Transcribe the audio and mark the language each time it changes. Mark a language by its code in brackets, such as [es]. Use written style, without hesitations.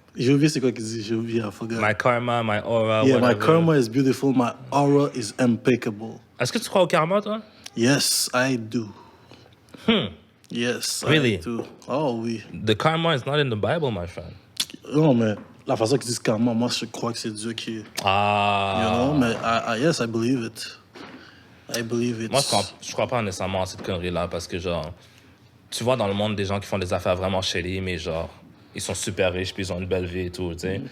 [fr] J'ai oublié c'est quoi qu'il dit. J'ai oublié, [en] I forgot. My karma, my aura, Yeah, whatever. my karma is beautiful. My aura is impeccable. [fr] Est-ce que tu crois au karma, toi? [en] Yes, I do. Yes, Really? I do. [fr] Oh oui. [en] The karma is not in the Bible, my friend. [fr] Non, mais la façon qu'ils disent karma, moi, je crois que c'est Dieu qui... [en] You know, mais yes, I believe it. I believe it. [fr] Moi, je crois pas nécessairement à cette connerie-là parce que, genre, tu vois dans le monde des gens qui font des affaires vraiment shady, mais genre, ils sont super riches puis ils ont une belle vie et tout, tu sais.